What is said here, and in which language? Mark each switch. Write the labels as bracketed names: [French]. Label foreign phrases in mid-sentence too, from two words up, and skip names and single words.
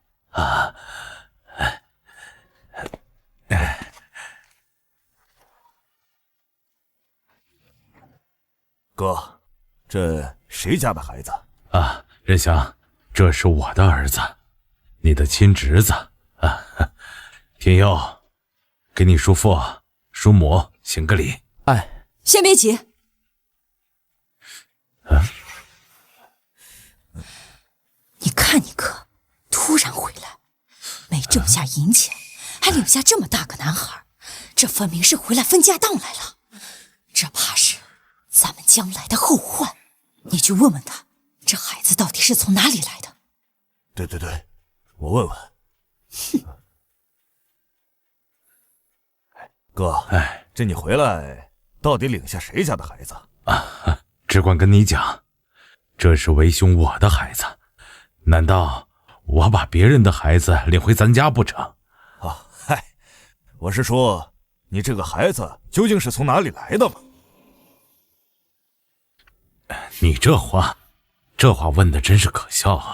[Chinese] 哥，這誰家的孩子？仁祥，這是我的兒子，你的親侄子啊。天佑，給你叔父、叔母行個禮。哎，先別急。你看你哥突然回來，沒掙下銀錢，還領下這麼大個男孩，這分明是回來分家當來了。這怕是咱們將來的後患。你去問問他，這孩子到底是從哪裡來的？對，我問問。哥，這你回來到底領下誰家的孩子？只管跟你講，這是為兄我的孩子，難道我把別人的孩子領回咱家不成？我是說，你這個孩子究竟是從哪裡來的嗎？你這話問的真是可笑啊！